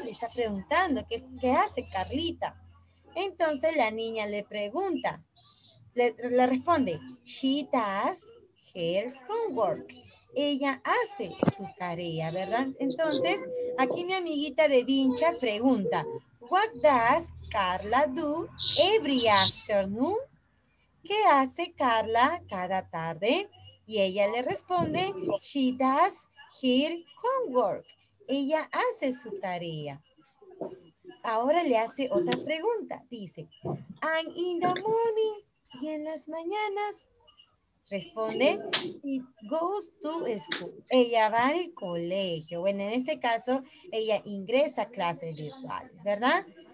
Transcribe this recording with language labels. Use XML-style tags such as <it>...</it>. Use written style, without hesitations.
<es>Le está preguntando, ¿qué hace Carlita? Entonces la niña le pregunta, le responde,</es> <en>she does her homework.</en> <es>Ella hace su tarea, ¿verdad? Entonces, aquí mi amiguita de Vincha pregunta,</es> <en>what does Carla do every afternoon?</en> <es>¿Qué hace Carla cada tarde? Y ella le responde,</es> <en>she does her homework.</en> <es>Ella hace su tarea. Ahora le hace otra pregunta. Dice,</es> <en>and in the morning,</en> <es>y en las mañanas, responde,</es> <en>she goes to school.</en> <es>Ella va al colegio. Bueno, en este caso, ella ingresa a clases virtuales, ¿verdad?</es>